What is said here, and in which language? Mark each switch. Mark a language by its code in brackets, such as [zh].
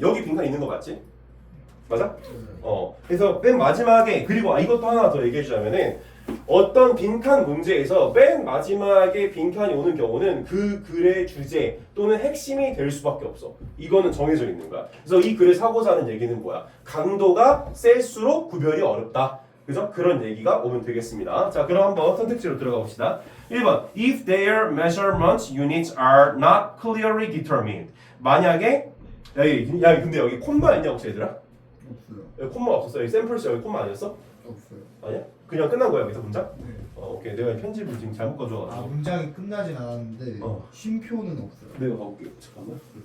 [ko] 여기 빈칸 있는 거 맞지? 맞아? 그래서 맨 마지막에, 그리고 이것도 하나 더 얘기해 주자면은, 어떤 빈칸 문제에서 맨 마지막에 빈칸이 오는 경우는 그 글의 주제 또는 핵심이 될 수밖에 없어. 이거는 정해져 있는 거야. 그래서 이 글에서 하고자 하는 얘기는 뭐야? 강도가 셀수록 구별이 어렵다. 그죠? 그런 얘기가 오면 되겠습니다. 자, 그럼 한번 선택지로 들어가 봅시다. 1번. [en] If their measurement units are not clearly determined. [ko] 만약에 근데 여기 콤마 있냐 혹시 얘들아? 없어요. 여기 콤마 없었어? 여기 샘플스 여기 콤마 아니었어? 없어요. 아니야? 그냥 끝난 거야 여기서 문장? 네. 오케이. 내가 편집을 지금 잘못 가져와가지고. 문장이 끝나진 않았는데 쉼표는 없어요. 내가 가볼게. 잠깐만.